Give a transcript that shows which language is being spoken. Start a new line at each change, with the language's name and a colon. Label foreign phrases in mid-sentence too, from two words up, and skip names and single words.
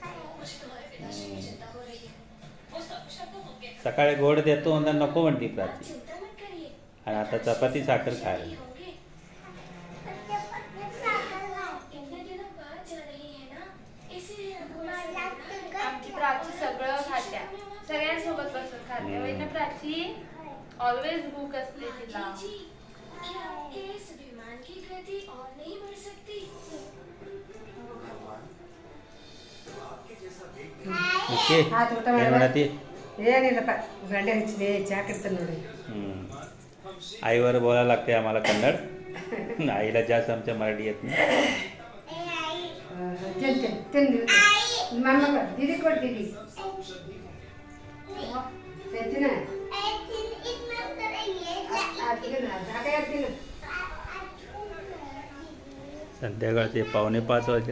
Marathi: सकाळी गोड देतो आणि नको म्हणती प्राची, आणि आता चपाती साखर खायला. प्राची सगळं खात्या, सगळ्यांसोबत बसून खात्या. वैन प्राची ऑलवेज भूक असते तिला.
Kannada: ಏನಿಲ್ಲಪ್ಪ ಗಂಡೆ ಹಚ್ಚಿದೆ ಚಾ ಕಟ್ತಾನೆ ನೋಡಿ.
Marathi: आईवर बोलायला लागते आम्हाला कन्नड. आईला जास्त आमच्या मराठी येत नाही. दीदी कोड दीदी संध्याकाळचे 4:45 वाजले.